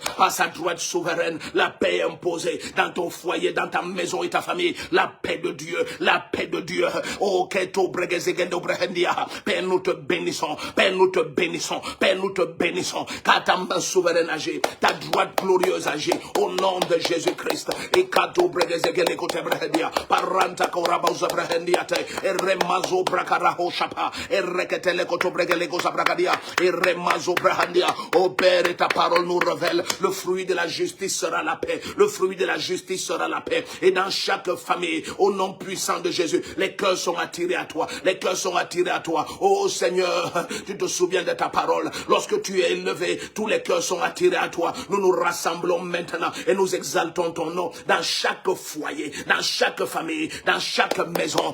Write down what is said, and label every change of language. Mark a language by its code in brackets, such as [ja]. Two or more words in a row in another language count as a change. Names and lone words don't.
[fr] Par sa droite souveraine, la paix est imposée dans ton foyer, dans ta maison et ta famille. La paix de Dieu, la paix de Dieu. Oh, Keto Bregezegendo Brehendia. Père, nous te bénissons, Père, nous te bénissons, Père, nous te bénissons. Car ta main souveraine agit, ta droite glorieuse agit, au nom de Jésus-Christ. Et Kato Bregezegele Kote Brehendia. Paranta Korabauza Brehendia. Et Remazo Brakaraho Shapa. Et Reketele Koto Bregele Goza Bragadia. Et Remazo Brehendia. Oh Père, et ta parole nous révèle, le fruit de la justice sera la paix. Le fruit de la justice sera la paix. Et dans chaque famille, au nom puissant de Jésus, les cœurs sont attirés à toi. Les cœurs sont attirés à toi. Oh Seigneur, tu te souviens de ta parole. Lorsque tu es élevé, tous les cœurs sont attirés à toi. Nous nous rassemblons maintenant et nous exaltons ton nom dans chaque foyer, dans chaque famille, dans chaque maison.